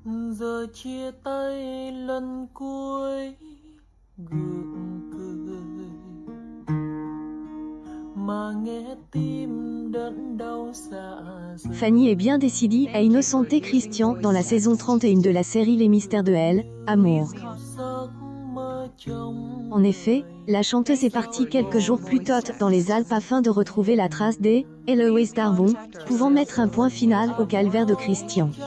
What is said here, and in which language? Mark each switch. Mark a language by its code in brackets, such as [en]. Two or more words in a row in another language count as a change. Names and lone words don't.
[vi] Giờ chia tay lần cuối gượng cười mà nghe tim đớn đau dạ dày. [fr] Fanny est bien décidée à innocenter Christian dans la saison 31 de la série Les Mystères de Elle, Amour. En effet, la chanteuse est partie quelques jours plus tôt dans les Alpes afin de retrouver la trace des Héloïse Darbon, pouvant mettre un point final au calvaire de Christian.